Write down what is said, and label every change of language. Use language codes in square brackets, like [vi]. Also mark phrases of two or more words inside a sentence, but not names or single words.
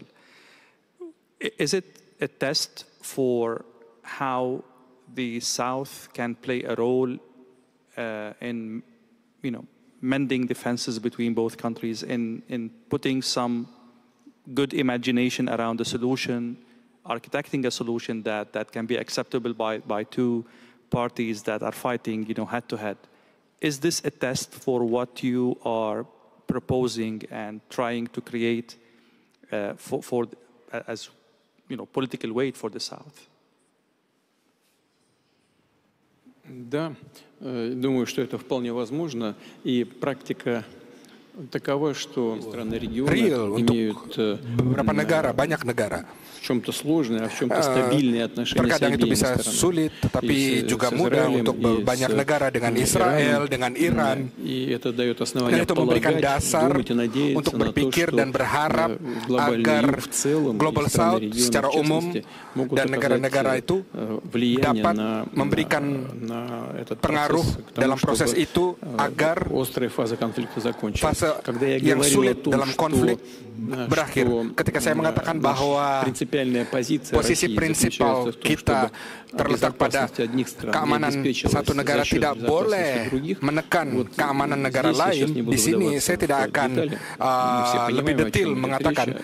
[en] Is it a test for how the South can play a role in, mending the fences between both countries, in putting some good imagination around the solution, architecting a solution that can be acceptable by two parties that are fighting, head to head? Is this a test for what you are proposing and trying to create as political weight for the South? [ru] Да, думаю, что это вполне возможно, и практика такова, что страны региона имеют [id] beberapa negara, banyak negara. [ru] в чем-то сложные, а в чем-то стабильные отношения с [id] Terkadang itu [ru] обеими [id] bisa [ru] сторонами. [id] sulit, tetapi juga mudah untuk banyak negara dengan Israel, dengan Iran. [ru] И это дает [id] Dan [ru] основание [id] itu memberikan [ru] полагать, [id] dasar [ru] думать и надеяться [id] untuk [ru] на то, [id] berpikir [ru] что [id] dan berharap [ru] глобальный [id] agar [ru] юг в целом [id] Global [ru] и страны [id] South [ru] региона [id] secara [ru] в [id] umum [ru] частности могут [id] dan negara-negara [ru] оказать [id] itu [ru] влияние [id] dapat [ru] на [id] memberikan [ru] этот [id] pengaruh [ru] процесс, к тому, [id] dalam proses [ru] чтобы [id] itu agar [ru] острая фаза конфликта закончилась. [id] fase yang sulit dalam konflik berakhir ketika saya mengatakan bahwa posisi prinsipal kita terletak pada keamanan satu negara tidak boleh menekan keamanan negara lain. Di sini saya tidak akan lebih detail mengatakan.